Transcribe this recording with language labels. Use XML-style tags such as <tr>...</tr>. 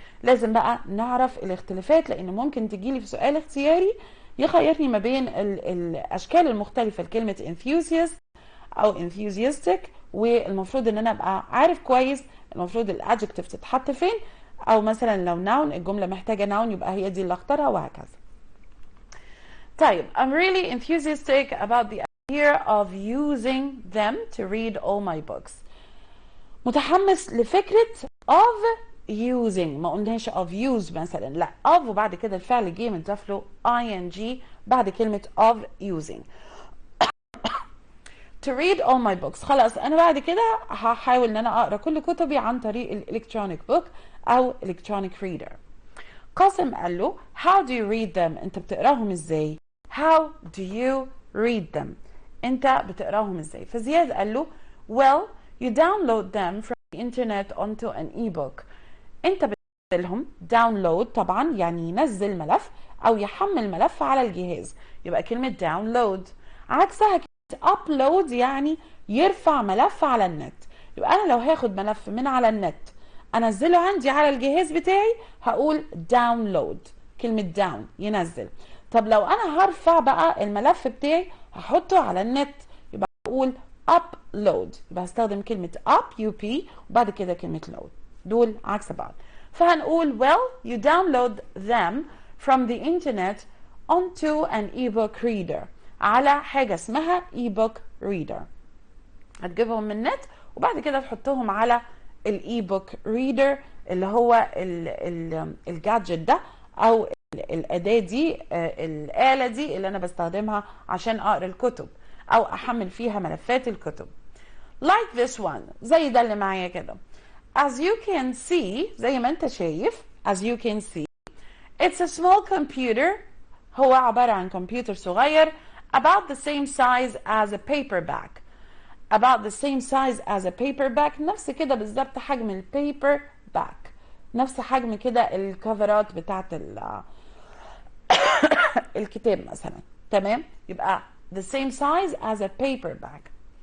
<ar>لازم بقى نعرف الاختلافات، لان ممكن تجيلي في سؤال اختياري يخيرني ما بين الاشكال المختلفه لكلمه enthusiast او enthusiastic، والمفروض ان انا ابقى عارف كويس المفروض الادجكتيف تتحط فين، او مثلا لو noun الجمله محتاجه noun يبقى هي دي اللي اختارها، وهكذا. طيب</ar> <en>I'm really enthusiastic about the idea of using them to read all my books.</en> <ar>متحمس لفكره of using، ما قلناش of use مثلا، لا of وبعد كده الفعل جه متضاف له ing بعد كلمه of using.</ar> <en>to read all my books،</en> <ar>خلاص انا بعد كده هحاول ان انا اقرا كل كتبي عن طريق الالكترونيك بوك او electronic reader. قاسم قال له</ar> <en>how do you read them؟</en> <ar>انت بتقراهم ازاي؟</ar> <en>how do you read them؟ انت بتقراهم ازاي؟</en> <ar>فزياد قال له</ar> <en>well you download them from the internet onto an e-book.</en> <ar>انت بتنزلهم download طبعا يعني ينزل ملف او يحمل ملف على الجهاز، يبقى كلمة download. عكسها upload يعني يرفع ملف على النت. يبقى انا لو هاخد ملف من على النت انزله عندي على الجهاز بتاعي هقول داونلود، كلمة داون ينزل. طب لو انا هرفع بقى الملف بتاعي هحطه على النت يبقى هقول upload، يبقى هستخدم كلمة up UP وبعد كده كلمة load، دول عكس بعض. فهنقول</ar> <en>well you download them from the internet onto an ebook reader،</en> <ar>على حاجة اسمها ebook reader، هتجيبهم من النت وبعد كده تحطهم على الايبوك ريدر اللي هو الجادجت ده او الاداه دي، الاله دي اللي انا بستخدمها عشان اقرا الكتب او احمل فيها ملفات الكتب.</ar> <en>like this one،</en> <ar>زي ده اللي معايا كده.</ar> <en>as you can see،</en> <ar>زي ما انت شايف</ar> <en>as you can see it's a small computer،</en> <ar>هو عبارة عن كمبيوتر صغير</ar> <en>about the same size as a paperback، about the same size as a paperback،</en> <ar>نفس كده بالظبط حجم البيبر باك، نفس حجم كده الكفرات بتاعت الكتاب مثلا، تمام؟ يبقى</ar> <en>the same size as a paperback.</en>